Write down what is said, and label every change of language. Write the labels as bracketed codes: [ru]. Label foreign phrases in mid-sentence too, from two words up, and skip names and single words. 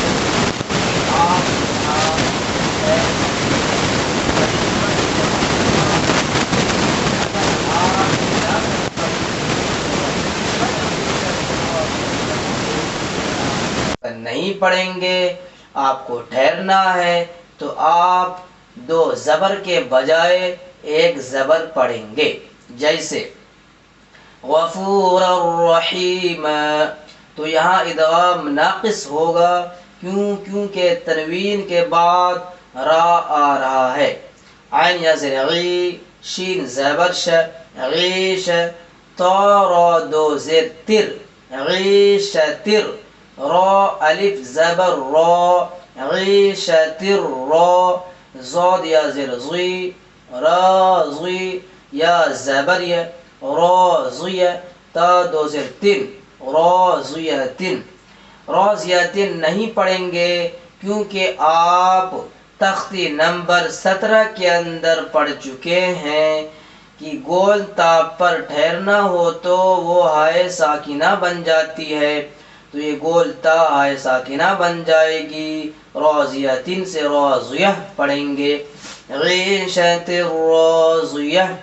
[ur] آپ نہیں پڑھیں گے، آپ کو ٹھہرنا ہے تو آپ دو زبر کے بجائے ایک زبر پڑھیں گے. جیسے [ar] غفور الرحیم، [ur] تو یہاں ادغام ناقص ہوگا. کیونکہ تنوین کے بعد را آ رہا ہے. عین یا زر غی، شین زبر ش، غیش، تا را دو زیر تر عیشتر را الف زبر را عیشتر را زاد یا زیر زی رازی یا زبر یا رازی تا دو زیر تن رازیتن رازیتن نہیں پڑھیں گے کیونکہ آپ تختی نمبر 17 کے اندر پڑھ چکے ہیں کہ گول تاپ پر ٹھہرنا ہو تو وہ ہائے ساکنہ بن جاتی ہے، تو یہ گول تا ہائے ساکنہ بن جائے گی، راضیتن سے راضیہ پڑھیں گے، [ar] عیشت راضیہ۔